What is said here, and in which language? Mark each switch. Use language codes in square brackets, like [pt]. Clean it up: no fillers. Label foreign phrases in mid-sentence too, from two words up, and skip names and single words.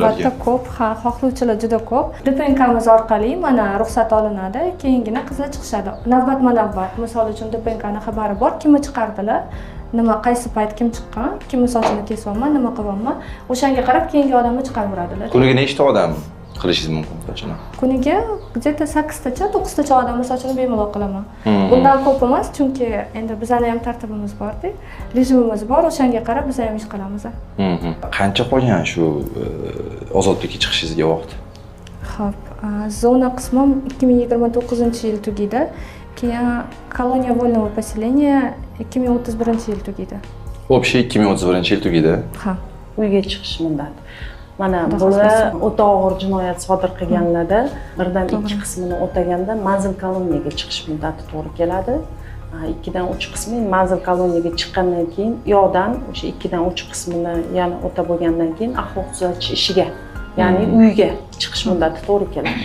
[uz] Albatta ko'p, ha, xohlovchilar juda ko'p. DPNKamiz orqali mana ruxsat olinadi, keyingina qizlar chiqishadi. Navbatma-navbat. Misol uchun DPNKning xabari bor, kimni chiqardilar, nima qaysi payt kim chiqqan, kimni sochini kesyapman, nima qilyapman, o'shanga qarab keyingi odamni chiqaraveradilar. Kuniga nechta odam qilishingiz mumkin sochini? Kuniga где-то 8 tacha, 9 tacha odamni sochini bemalol qilaman. Bundan ko'p emas, chunki endi bizning ham tartibimiz bor-da, rejimimiz bor, o'shanga qarab biz ham ish qilamiz. Qancha qolgan shu ozodlikka chiqishingizga vaqt? Xo'p, zona qismim 2029-yil tugaydi. Keyin koloniya [ru] вольного поселения [uz] 2031-yil tugaydi. Общий 2031-yil tugaydi. Ha. Uyga chiqish muddati. Mana bular o'ta og'ir jinoyat sodir qilganlarda birdan 2 qismini o'taganda manzil koloniyaga chiqish muddati to'g'ri keladi. 2 dan 3 qismi manzil koloniyaga chiqqandan keyin yo'dan o'sha 2 dan 3 qismini yana o'ta bo'lgandan keyin axloq tuzatish ishiga, ya'ni uyga chiqish muddati to'g'ri keladi.